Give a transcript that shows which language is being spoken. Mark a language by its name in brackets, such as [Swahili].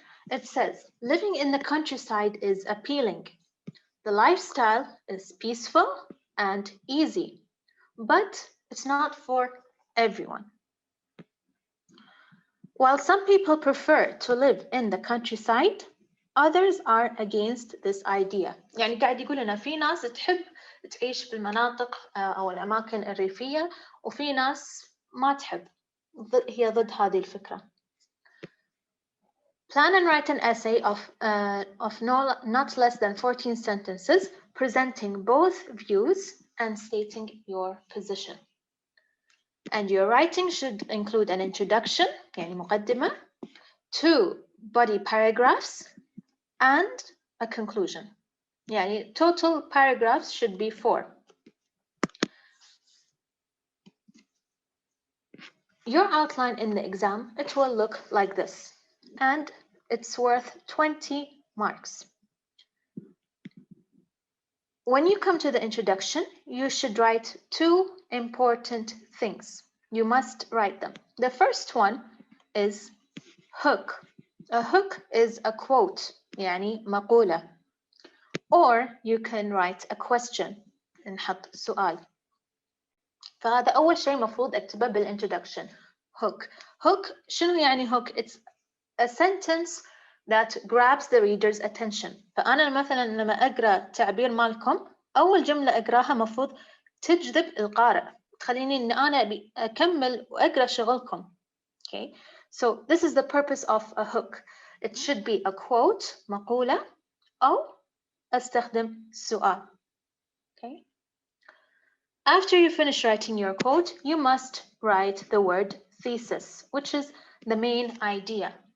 [English] It says, living in the countryside is appealing. The lifestyle is peaceful and easy, but it's not for everyone. While some people prefer to live in the countryside, others are against this idea. [Arabic] يعني قاعد يقول لنا في ناس تحب تعيش بالمناطق أو الأماكن الريفية، وفي ناس ما تحب، هي ضد هذه الفكرة. [English] Plan and write an essay of not less than 14 sentences, presenting both views and stating your position. And your writing should include an introduction, [Arabic] يعني مقدمة, [English] 2 body paragraphs, and a conclusion. [Arabic] يعني [English] total paragraphs should be 4. Your outline in the exam, it will look like this, and it's worth 20 marks. When you come to the introduction, you should write 2 important things. You must write them. The first one is hook. A hook is a quote, [Arabic] يعني مقولة. [English] Or you can write a question, [Arabic] نحط سؤال. فهذا أول شيء مفروض أكتبه بالintroduction. [English] Hook. Hook [Arabic] شنو يعني [English] hook? It's a sentence that grabs the reader's attention. [Arabic] فأنا مثلا لما أقرأ تعبير مالكم، أول جملة أقراها مفروض تجذب القارئ، تخليني إن أنا أكمل وأقرأ شغلكم. [English] Okay, so this is the purpose of a hook. It should be a quote, [Arabic] مقولة، أو أستخدم سؤال. [English] Okay. After you finish writing your quote, you must write the word thesis, which is the main idea.